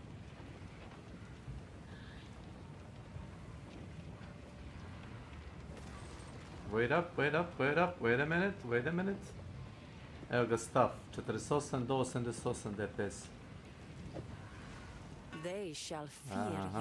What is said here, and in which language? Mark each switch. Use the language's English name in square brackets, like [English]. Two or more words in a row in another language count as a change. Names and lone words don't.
[English] Wait up, wait up, wait up, wait a minute, wait a minute. [Serbian] Evo ga stav, 48 do 88 DPS. [English] They shall fear Aha.